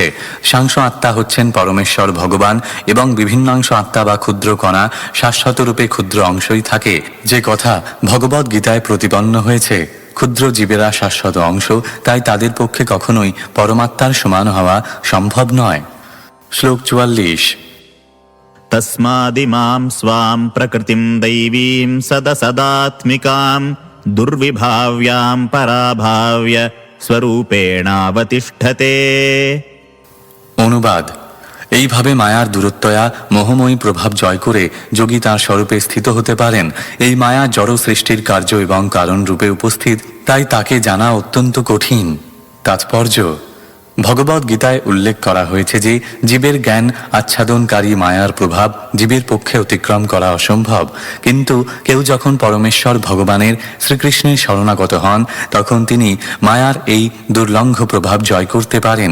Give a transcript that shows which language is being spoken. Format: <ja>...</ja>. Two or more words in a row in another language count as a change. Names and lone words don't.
<bn>সাংস আত্মা হচ্ছেন পরমেশ্বর ভগবান, এবং বিভিন্নাংশ আত্মা বা ক্ষুদ্র কণা শাশ্বত রূপে ক্ষুদ্র অংশই থাকে, যে কথা ভগবদ গীতায় প্রতিপন্ন হয়েছে। ক্ষুদ্র জীবেরা শাশ্বত অংশ, তাই তাদের পক্ষে কখনোই পরমাত্মার সমান হওয়া সম্ভব নয়। শ্লোক 44।</bn> <sa>तस्मादिमां स्वां प्रकृतिं दैवीं सदसदात्मिकां दुर्विभाव्यां पराभाव्य स्वरूपेणावतिष्ठते।</sa> <bn>অনুবাদ: এইভাবে মায়ার দূরত্বয়া মোহময়ী প্রভাব জয় করে যোগী তাঁর স্বরূপে স্থিত হতে পারেন। এই মায়া জড় সৃষ্টির কার্য এবং কারণ রূপে উপস্থিত, তাই তাকে জানা অত্যন্ত কঠিন। তাৎপর্য: ভগবদ গীতায় উল্লেখ করা হয়েছে যে জীবের জ্ঞান আচ্ছাদনকারী মায়ার প্রভাব জীবের পক্ষে অতিক্রম করা অসম্ভব, কিন্তু কেউ যখন পরমেশ্বর ভগবানের শ্রীকৃষ্ণের শরণাগত হন, তখন তিনি মায়ার এই দুর্লঙ্ঘ প্রভাব জয় করতে পারেন।</bn>